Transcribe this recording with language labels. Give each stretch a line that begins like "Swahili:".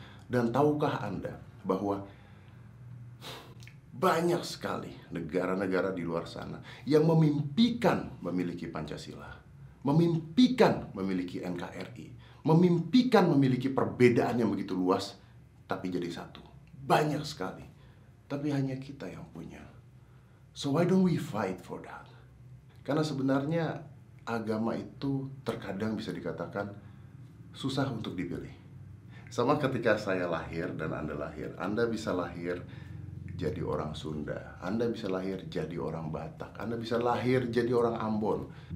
Indonesian: Dan tahukah Anda bahwa banyak sekali negara-negara di luar sana yang memimpikan memiliki Pancasila, memimpikan memiliki NKRI, memimpikan memiliki perbedaan yang begitu luas, tapi jadi satu. Banyak sekali, tapi hanya kita yang punya.
English: So why don't we fight for that?
Indonesian: Karena sebenarnya agama itu terkadang bisa dikatakan susah untuk dipilih. Sama ketika saya lahir dan Anda lahir. Anda bisa lahir jadi orang Sunda, Anda bisa lahir jadi orang Batak, Anda bisa lahir jadi orang Ambon.